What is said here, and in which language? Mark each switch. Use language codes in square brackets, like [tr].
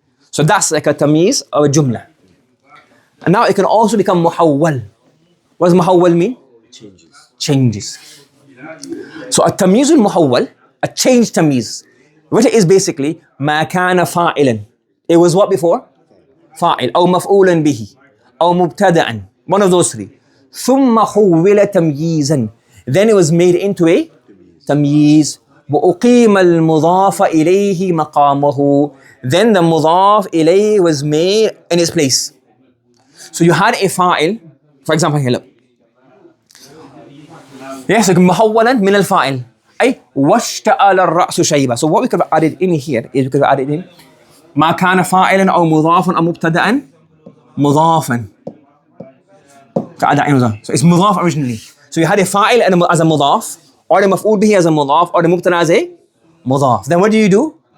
[en] So that's like a tamyiz or a jumla. And now it can also become muhawwal. What does muhawwal mean? Changes. So a tamyiz al-muhawwal, a change tamyiz, what it is basically, [ar] ما كان فاعلا. [en] It was what before? [ar] فاعل أو مفعولا به أو مبتدأ. [en] One of those three. [ar] ثم حول تمييزا. [en] Then it was made into a tamyiz. [ar] وأقيم المضاف إليه مقامه. [en] Then the مضاف إليه was made in its place. So you had a fa'il, for example here, look. Yes, [ar] محولا من الفاعل. أي واشتعل الرأس شيبة. [en] So what we could have added in here is we could have added in [ar] ما كان فاعلا أو مضافا أو مبتدأ مضافا. [en] So it's مضاف originally. So you had a fa'il as a مضاف, or the مفعول به as a مضاف, or the مبتدأ as a مضاف. Then what do?